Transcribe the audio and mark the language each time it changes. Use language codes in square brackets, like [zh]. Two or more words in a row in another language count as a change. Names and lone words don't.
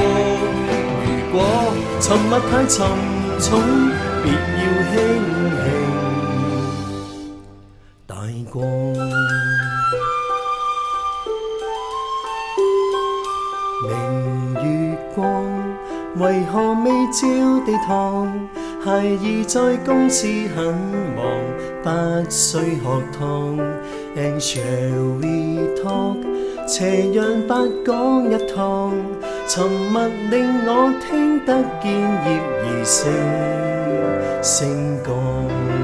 [yue] 如果沉默太沉重，別要輕輕帶過。明月光，為何未照地堂？孩兒在公廁很忙，不需學堂。 [en] And shall we talk? [yue] 斜陽白講一趟，沉默令我聽得見葉兒聲歌。